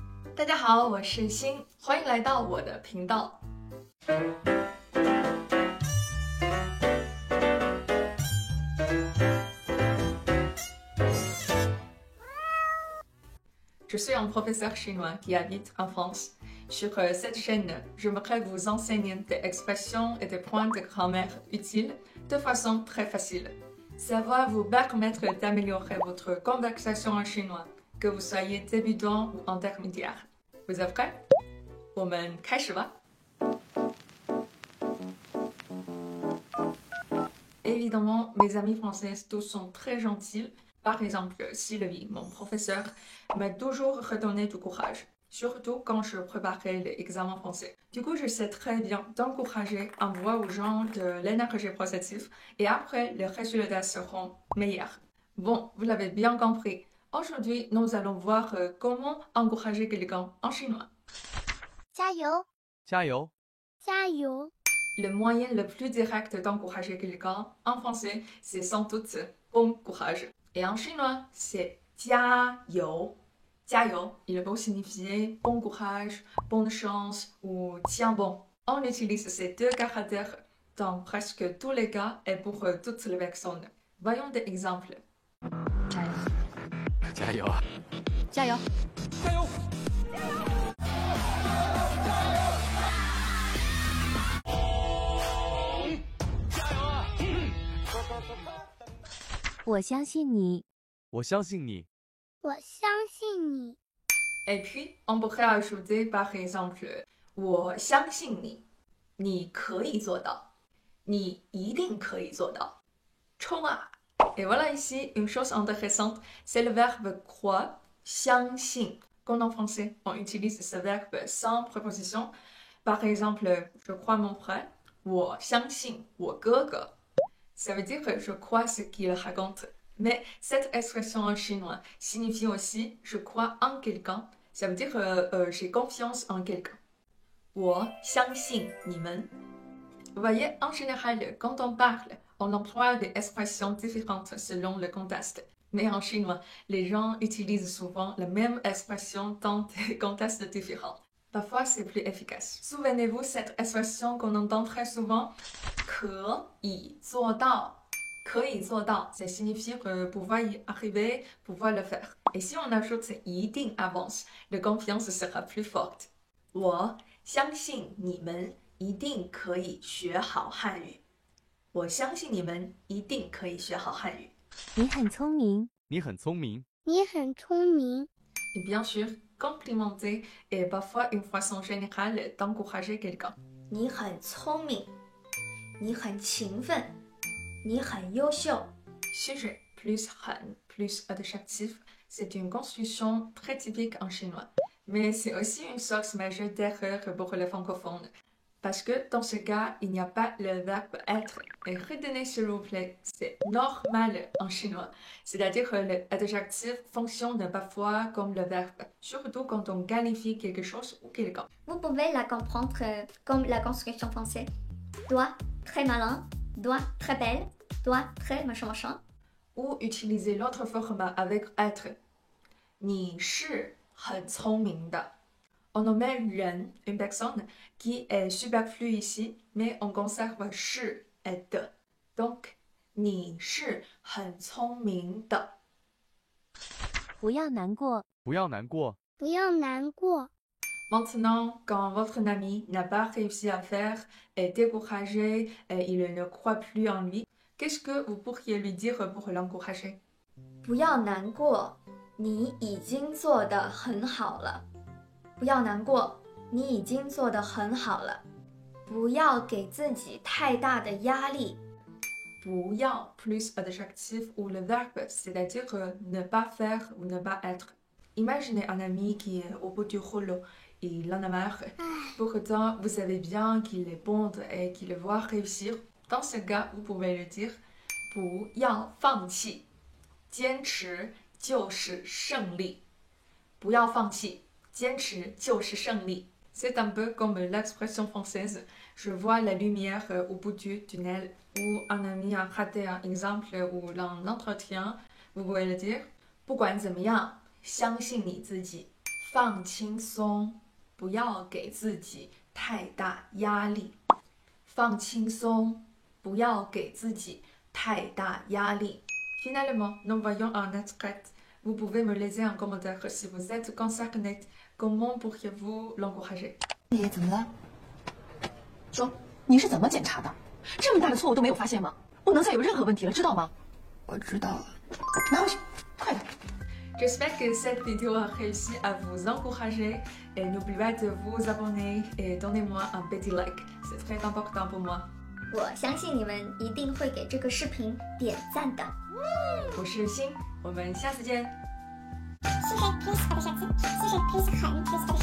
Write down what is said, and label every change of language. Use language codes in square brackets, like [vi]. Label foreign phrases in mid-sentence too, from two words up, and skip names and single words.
[zh] 大家好，我是欣，欢迎来到我的频道。 [fr] Je suis un professeur chinois qui habite en France. Sur cette chaîne, j'aimerais vous enseigner des expressions et des points de grammaire utiles de façon très facile. Ça va vous permettre d'améliorer votre conversation en chinois, que vous soyez débutant ou intermédiaire. Vous êtes prêts? [zh] 我们开始吧。 [fr] Évidemment, mes amis françaises tous sont très gentils. Par exemple, Sylvie, mon professeur, m'a toujours redonné du courage, surtout quand je préparais l'examen français. Du coup, je sais très bien d'encourager en voie aux gens de l'énergie positive et après, les résultats seront meilleurs. Bon, vous l'avez bien compris. Aujourd'hui, nous allons voir comment encourager quelqu'un en chinois. [zh] 加油，加油！加油！ [fr] Le moyen le plus direct d'encourager quelqu'un en français, c'est sans doute bon courage. Et en chinois, c'est 加油. [zh] 加油, [fr] il peut signifier bon courage, bonne chance ou tiens bon. On utilise ces deux caractères dans presque tous les cas et pour toutes les personnes. Voyons des exemples. [zh] 加油啊！加油！加油！我相信你，我相信你，我相信你， [fr] Et puis, on pourrait ajouter par exemple [zh] 我相信你，你可以做到，你一定可以做到，冲啊！ [fr] Et voilà ici une chose intéressante, c'est le verbe croire, [zh] 相信. [fr] Comme en français, on utilise ce verbe sans préposition. Par exemple, je crois mon frère, [zh] 我相信我哥哥. [fr] Ça veut dire que je crois ce qu'il raconte. Mais cette expression en chinois signifie aussi je crois en quelqu'un. Ça veut dire j'ai confiance en quelqu'un. [zh] 我相信你们. [fr] Vous voyez, en général, quand on parle, on emploie des expressions différentes selon le contexte. Mais en chinois, les gens utilisent souvent la même expression dans des contextes différents. Parfois, c'est plus efficace. Souvenez-vous cette expression qu'on entend très souvent, [zh] 可以做到. 可以做到, [fr] ça signifie pouvoir y arriver, pouvoir le faire. Et si on ajoute 一定 avance, la confiance sera plus forte. [zh] 我相信你们一定可以学好汉语。我相信你们一定可以学好汉语。你很聪明，你很聪明，你很聪明， [fr] Et bien sûr, complimenter est parfois une façon générale d'encourager quelqu'un. [zh] 你很聪明，你很勤奋，你很优秀。 [fr] Sujet plus 很 plus adjectif, c'est une construction très typique en chinois. Mais c'est aussi une source majeure d'erreur pour les francophones. Parce que dans ce cas, il n'y a pas le verbe être. Et retenez s'il vous plaît, c'est normal en chinois. C'est-à-dire que l'adjectif fonctionne parfois comme le verbe, surtout quand on qualifie quelque chose ou quelqu'un. Vous pouvez la comprendre comme la construction française. Doigt, très malin. Doigt, très belle. Doigt, très machin machin. Ou utiliser l'autre forme avec être. [zh] 你是很聪明的. [fr] On nomme人, une personne, qui est superflu ici, mais on conserve 是 et de. Donc, [zh] 你是很聪明的。不要难过，不要难过。不要难过。 [fr] Maintenant, quand votre ami n'a pas réussi à faire, est découragé et il ne croit plus en lui, qu'est-ce que vous pourriez lui dire pour l'encourager? [zh] 不要难过，你已经做得很好了。不要难过，你已经做得很好了。不要给自己太大的压力。 [fr] 不要 plus adjectif ou le verbe, c'est-à-dire ne pas faire ou ne pas être. Imaginez un ami qui est au bout du rouleau, il en a marre. Pourtant, vous savez bien qu'il est bon et qu'il va réussir. Dans ce cas, vous pouvez lui dire [zh] 不要放弃，坚持就是胜利。不要放弃，坚持就是胜利。 [fr] C'est un peu comme l'expression française « je vois la lumière au bout du tunnel » ou un ami a raté un exemple ou un entretien, vous pouvez le dire « [zh] 不管怎么样，相信你自己， 放轻松，不要给自己太大压力。放轻松，不要给自己太大压力。 [fr] Finalement, nous voyons un extrait. Vous pouvez me laisser un commentaire si vous êtes concerné. Comment pourriez-vous l'encourager? [zh] 你怎么了？说你是怎么检查的？这么大的错误都没有发现吗？不能再有任何问题了，知道吗？我知道了，拿回去，快点。 [fr] J'espère que cette vidéo a réussi à vous encourager et n'oubliez pas de vous abonner et donnez-moi un petit like. C'est très important pour moi. [zh] 我相信你们一定会给这个视频点赞的。我是欣，我们下次见。谢谢 please 我的小鸡，谢谢 please 很 please